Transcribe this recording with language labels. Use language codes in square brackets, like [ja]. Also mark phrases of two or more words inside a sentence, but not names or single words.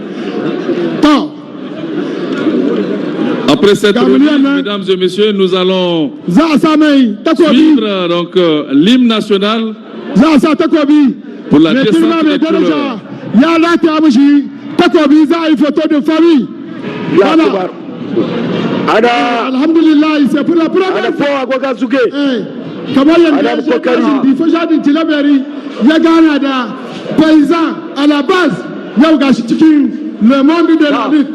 [fr] Après cette remise, mesdames et messieurs, nous allons suivre donc l'hymne national pour la descente des couleurs. Photo de famille. Voilà. Alhamdulillah, c'est pour la première fois. [ha] Kamar yadda [fr] il faut [ha] jadin tilaberi ya gana da [fr] paysan à la base [ha] yau gashi cikin [fr] le monde de la lutte.